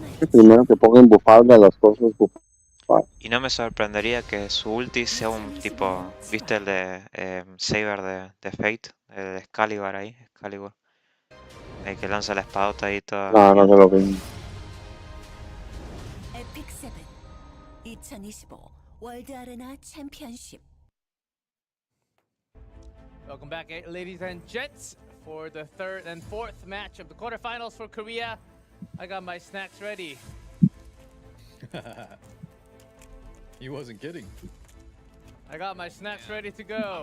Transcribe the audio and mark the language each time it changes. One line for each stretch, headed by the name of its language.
Spanish: Primero que pongan bufable a las cosas bufadas. Y no me sorprendería que su ulti sea un tipo, ¿viste el de Saber de Fate? El de Excalibur ahí, Excalibur. El que lanza la espadota ahí toda. No se lo ven.
English: E7 2025 월드 아레나 챔피언십. Welcome back, ladies and gents, for the third and fourth match of the quarterfinals for Korea. I got my snacks ready. He wasn't kidding. I got my snacks ready to go.